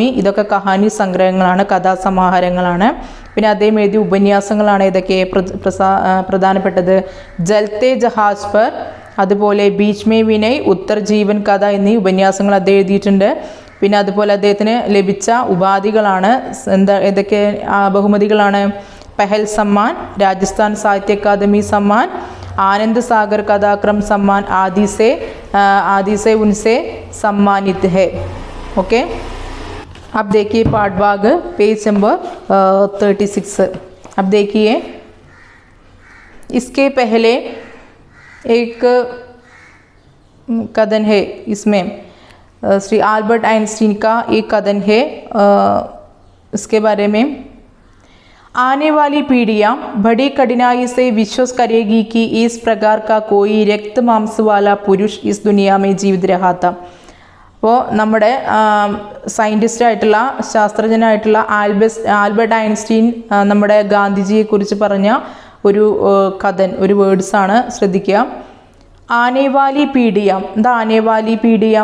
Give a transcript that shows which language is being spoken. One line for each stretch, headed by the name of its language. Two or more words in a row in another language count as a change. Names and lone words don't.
Malayalam: ഇതൊക്കെ കഹാനി സംഗ്രഹങ്ങളാണ്, കഥാസമാഹാരങ്ങളാണ്. പിന്നെ അദ്ദേഹം എഴുതിയ ഉപന്യാസങ്ങളാണ് ഇതൊക്കെ പ്രധാനപ്പെട്ടത്. ജൽത്തെ ജഹാസ് പർ, അതുപോലെ ബീച്ച് മേ വിനയ്, ഉത്തർ ജീവൻ കഥ എന്നീ ഉപന്യാസങ്ങൾ അദ്ദേഹം എഴുതിയിട്ടുണ്ട്. പിന്നെ അതുപോലെ അദ്ദേഹത്തിന് ലഭിച്ച ഉപാധികളാണ് ഏതൊക്കെ ബഹുമതികളാണ്?
Hindi: पहल सम्मान, राजस्थान साहित्य अकादमी सम्मान, आनंद सागर कथाक्रम सम्मान आदि से उनसे सम्मानित है। ओके। अब देखिए पाठ भाग, पेज नंबर 36। अब देखिए इसके पहले एक कथन है, इसमें श्री आल्बर्ट आइंस्टीन का एक कथन है, इसके बारे में। आने वाली पीढ़ियाँ बड़ी कठिनाई से विश्वास करेगी कि इस प्रकार का कोई रक्त मांस वाला पुरुष इस दुनिया में जीवित रहा था।
Malayalam: അപ്പോൾ നമ്മുടെ സയൻറ്റിസ്റ്റ് ആയിട്ടുള്ള, ശാസ്ത്രജ്ഞനായിട്ടുള്ള ആൽബർട്ട് ഐൻസ്റ്റീൻ നമ്മുടെ ഗാന്ധിജിയെക്കുറിച്ച് പറഞ്ഞ ഒരു കഥൻ, ഒരു വേർഡ്സാണ്, ശ്രദ്ധിക്കുക.
Hindi: आने वाली पीढ़ियाँ.
Malayalam: എന്താ
Hindi: आने वाली पीढ़ियाँ?